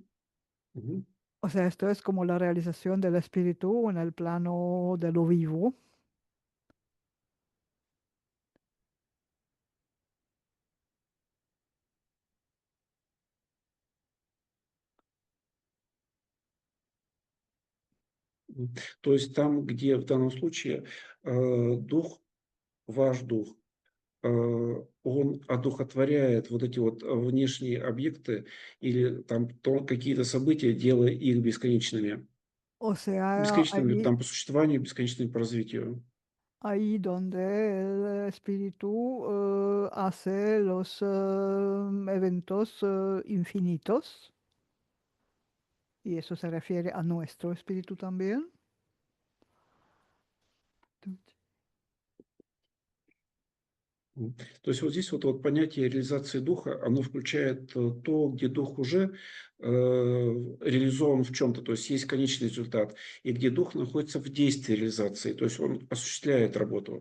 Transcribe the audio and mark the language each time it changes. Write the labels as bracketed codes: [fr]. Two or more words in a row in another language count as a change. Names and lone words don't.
[es] Мгм. O sea, esto es como la realización del Espíritu en el plano de lo vivo. [ru] То есть там, где в данном случае дух, ваш дух, он одухотворяет вот эти вот внешние объекты или там какие-то события, делая их бесконечными. [es] O sea, [ru] Бесконечными там по существованию, бесконечными по развитию. [es] ahí donde el espíritu hace los eventos infinitos, y eso se refiere a nuestro espíritu también. [ru] То есть вот здесь вот понятие реализации духа, оно включает то, где дух уже реализован в чем-то, то есть есть конечный результат, и где дух находится в действии реализации, то есть он осуществляет работу.